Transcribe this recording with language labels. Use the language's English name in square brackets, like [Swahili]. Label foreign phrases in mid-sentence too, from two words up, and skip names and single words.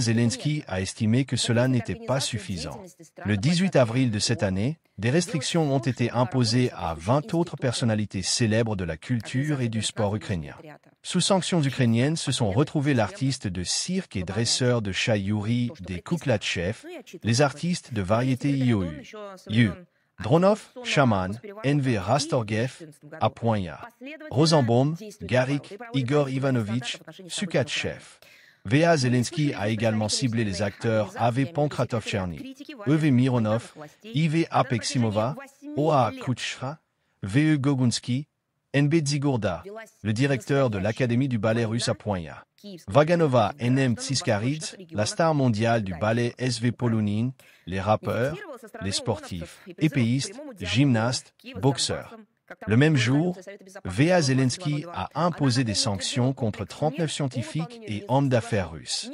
[French] Zelensky a estimé que cela n'était pas suffisant. Le 18 avril de cette année, des restrictions ont été imposées à 20 autres personnalités célèbres de la culture et du sport ukrainien. Sous sanctions ukrainiennes se sont retrouvés l'artiste de cirque et dresseur de chats Yuri des Kuklatchev, les artistes de variété IOU. Dronov, Shaman, N.V. Rastorguev, à Poignat. Rosenbaum, Garik, Igor Ivanovitch, Sukatchev. V.A. Zelensky a également ciblé les acteurs A.V. Pankratov-Cherny, E.V. Mironov, I.V. Apeximova, O.A. Kuchra, V.E. Gogunsky, N.B. Dzigourda, le directeur de l'Académie du ballet russe à Poignat. Vaganova N.M. Tsiskaridze, la star mondiale du ballet S.V. Polonin, les rappeurs, les sportifs, épéistes, gymnastes, boxeurs. Le même jour, V.A. Zelensky a imposé des sanctions contre 39 scientifiques et hommes d'affaires russes.